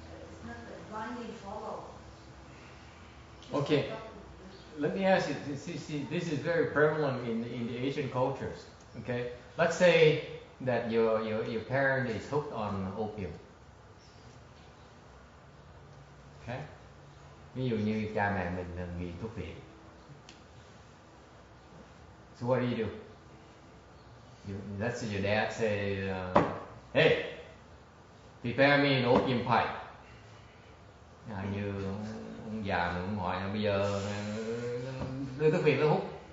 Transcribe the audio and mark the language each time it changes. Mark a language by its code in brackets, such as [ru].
[en] It's not that blindly follow. Okay. Let me ask you, see, this is very prevalent in the Asian cultures. Okay, let's say that your parent is hooked on opium. [vi] Okay, ví dụ như cha mẹ mình là nghiện thuốc phiện. [en] So what do? Let's say your dad say, "Hey, prepare me an opium pipe." [vi] Như ông già mình hỏi bây giờ đưa thuốc phiện nó hút.